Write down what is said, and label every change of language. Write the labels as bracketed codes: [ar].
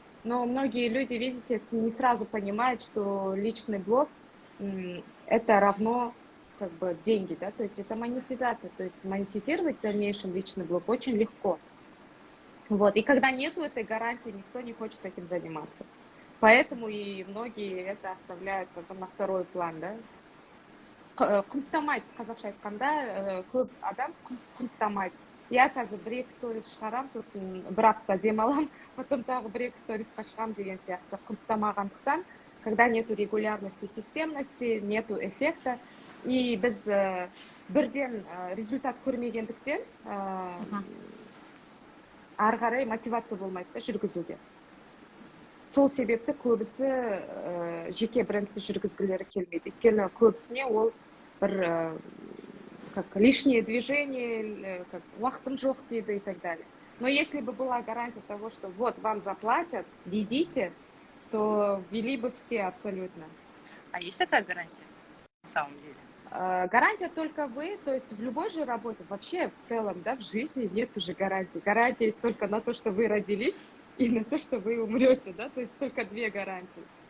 [ru] Но многие люди, видите, не сразу понимают, что личный блог это равно как бы деньги, да, то есть это монетизация, то есть монетизировать в дальнейшем личный блог очень легко. Вот, и когда нету этой гарантии, никто не хочет этим заниматься. Поэтому и многие это оставляют как бы на второй план, да. [kk] Құнттамайды, қазақша айтқанда, көп адам құнттамайды. Я қазір бір екі сторис шығарамын, сосын бір апта демаламын, [ru] потом [kk] тағы бір екі сторисқа шығамын деген сияқты. Құнттамағандықтан, [ru] когда нету регулярности, системности, нету эффекта, [kk] и біз бірден результат көрмегендіктен ары қарай мотивация болмайды да жүргізуге. Сол себепті көбісі жеке брендті жүргізгілері келмейді. Өйткені көбісіне ол бір [ru] как лишнее движение, как [kk] уақытым жоқ дейді [ru] и так далее. Но если бы была гарантия того, что вот вам заплатят, ведите, то вели бы все абсолютно. А есть такая гарантия на самом деле? Гарантия только вы, то есть в любой же работе, вообще в целом, да, в жизни нет уже гарантии. Гарантия есть только на то, что вы родились, и на то, что вы умрете, да, то есть только две гарантии.